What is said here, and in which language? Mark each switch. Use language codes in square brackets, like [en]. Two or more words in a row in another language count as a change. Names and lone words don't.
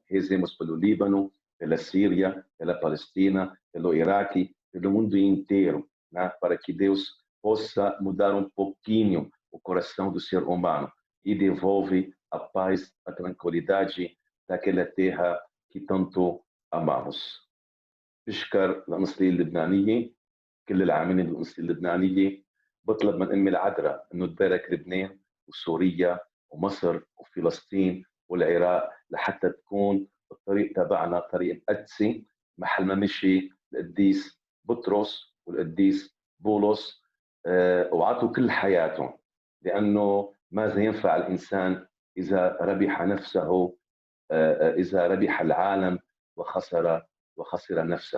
[pt] Rezemos pelo Líbano, pela Síria, pela Palestina, pelo Iraque, pelo mundo inteiro, né? Para que Deus possa mudar um pouquinho o coração do ser humano e devolve a paz, a tranquilidade daquela terra que tanto amamos. [ar] بشكر الأنصارية اللبنانية، كل العاملين بالأنصارية اللبنانية. بطلب من أمي العذراء إنه تبارك لبنان وسوريا ومصر وفلسطين والعراق لحتى تكون الطريق تبعنا طريق مقدسي محل ما مشي القديس بطرس والقديس بولس، وعطوا كل حياتهم، لأنه ماذا ينفع الإنسان إذا ربح نفسه، إذا ربح العالم وخسر نفسه.